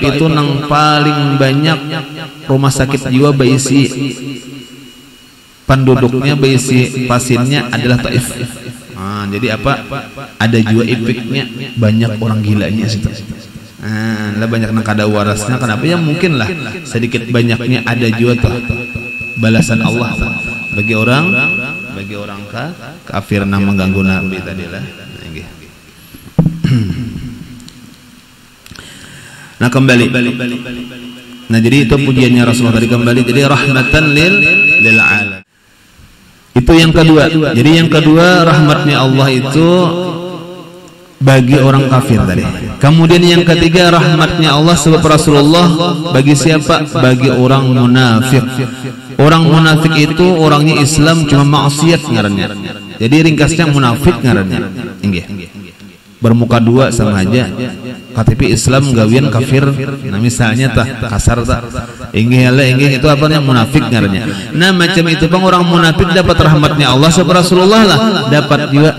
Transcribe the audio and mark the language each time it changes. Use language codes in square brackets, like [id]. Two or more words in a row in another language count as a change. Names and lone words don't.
[bjn] itu nang paling banyak rumah sakit jiwa berisi penduduknya berisi pasiennya adalah Taif nah, jadi apa ada jiwa epiknya banyak orang gilanya situ lah banyak nang kada warasnya kenapa ya mungkin lah sedikit banyaknya ada jiwa tuh balasan Allah bagi orang kafir nang mengganggu nabi tadi lah nah kembali nah jadi itu pujiannya Rasulullah tadi kembali jadi [ar] رحمة للعالم [bjn] itu yang kedua jadi yang kedua rahmatnya Allah itu bagi orang kafir tadi kemudian yang ketiga rahmatnya Allah sebab Rasulullah bagi siapa bagi orang munafik. Orang munafik itu orangnya Islam cuma maksiat ngarannya. Jadi ringkasnya munafik ngarannya. Inggih. Bermuka dua sama aja. KTP Islam gawian kafir. Nah misalnya tah kasar tah. Inggih itu apa namanya munafik ngarannya. Nah macam itu bang orang munafik dapat rahmatnya Allah sebab Rasulullah lah dapat juga.